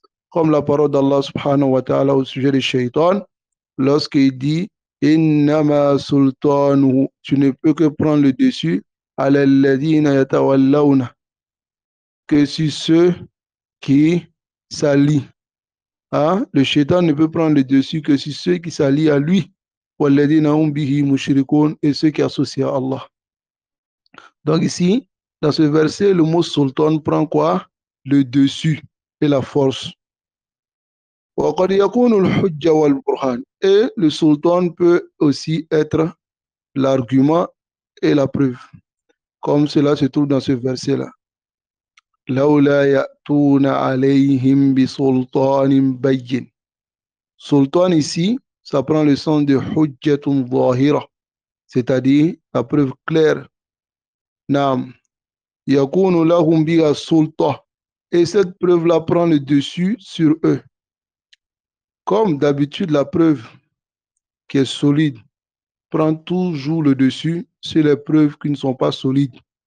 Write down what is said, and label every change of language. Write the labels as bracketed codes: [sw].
[fr] Comme la parole d'Allah subhanahu wa ta'ala au sujet des shaitans, lorsqu'il dit [ar] Innama sultanuhu, [fr] tu ne peux que prendre le dessus, [ar] ala alladhina yatawallawna, [fr] que sur ceux qui s'allient. Hein? Le shaitan ne peut prendre le dessus que sur ceux qui s'allient à lui. [ar] Walladhina hum bihi mushrikun, [fr] et ceux qui associent à Allah. Donc ici, dans ce verset, le mot sultan prend quoi? Le dessus et la force. [ar] وقد يكون الحجة والبرهان. [fr] Et le sultan peut aussi être l'argument et la preuve. Comme cela se trouve dans ce verset-là. [ar] لولا يأتون عليهم بسلطان بين. [fr] Sultan ici, ça prend le sens de [ar] hujjatun zahira, [fr] c'est-à-dire la preuve claire. [ar] Naam. Yakunu lahum biha sulta. [fr] Et cette preuve-là prend le dessus sur eux. Comme d'habitude, la preuve qui est solide prend toujours le dessus sur les preuves qui ne sont pas solides.